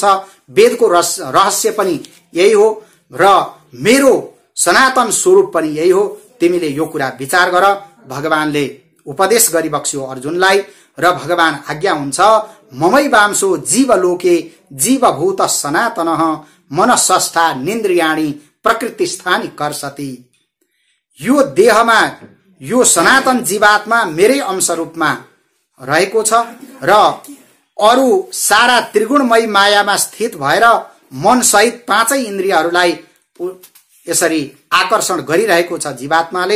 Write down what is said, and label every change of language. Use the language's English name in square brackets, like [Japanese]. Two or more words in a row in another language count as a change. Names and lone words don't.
[Nepali] वेदको रहस्य पनि यही हो र मेरो सनातन स्वरूप पनि यही हो। तिमीले यो कुरा विचार गर। भगवानले उपदेश गरिबक्स्यो अर्जुनलाई र भगवान आज्ञा हुन्छ, [Sanskrit] ममै वांशो जीवलोके जीवभूत सनातनः मनसष्ठा निन्द्रियाणि प्रकृतिस्थानि कर्षति। [Nepali] यो देहमा यो सनातन जीवात्मा मेरै अंश रूपमा रहेको छ र अरु सारा त्रिगुणमय मायामा स्थित भएर मन सहित पाँचै इन्द्रियहरूलाई यसरी आकर्षण गरिरहेको छ जीवात्माले।